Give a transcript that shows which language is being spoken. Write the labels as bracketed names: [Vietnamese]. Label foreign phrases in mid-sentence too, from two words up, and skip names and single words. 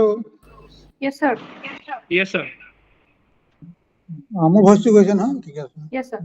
[English] Yes, sir. Yes, sir. [Odia] ମୋ voice ଠିକ ଅଛି ନା? ଠିକ ଅଛି। [English] Yes, sir.